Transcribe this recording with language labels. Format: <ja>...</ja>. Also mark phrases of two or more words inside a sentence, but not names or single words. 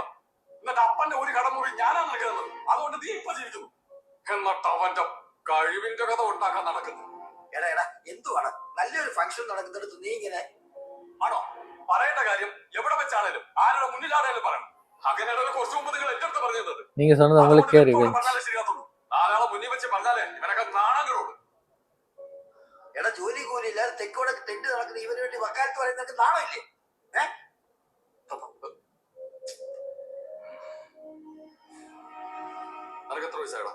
<ml>എന്നിട്ട് അപ്പന്റെ ഒരു കടമുറി ഞാനാണ് നിനക്ക് തന്നത്, അതുകൊണ്ട് നീ ഇപ്പൊ ജീവിക്കുന്നു. എന്നിട്ട് അവന്റെ കഴിവിന്റെ കഥ ഉണ്ടാക്കാൻ നടക്കുന്നു. എടാ എടാ എന്തുവാണ്? നല്ലൊരു ഫംഗ്ഷൻ നടക്കുന്നിടത്ത് നീ ഇങ്ങനെ ആണോ? പറയേണ്ട കാര്യം എവിടെ വെച്ചാണേലും ആരുടെ മുന്നിലാണേലും പറയണം. അങ്ങനെയുള്ള കുറച്ചു മുമ്പ് നിങ്ങൾ എന്റെ അടുത്ത് പറഞ്ഞു തന്നത്.</ml> <ta>நீங்க சொன்னது உங்களுக்கே ரிவெஞ்ச்.</ta> <ml>പറഞ്ഞാലേ ശരിയാത്തുള്ളൂ. നാലാളെ മുന്നിൽ വെച്ച് പറഞ്ഞാലേ ഇവനൊക്കെ നാണങ്ങളോട്. എടാ ജോലി കൂലിയില്ലാതെ തെക്കോടെ തെണ്ട് നടക്കുന്ന ഇവന് വേണ്ടി വക്കാലത്ത് പറയുന്നത് നാണമില്ലേ? നിനക്ക് എത്ര വയസ്സായടാ?</ml>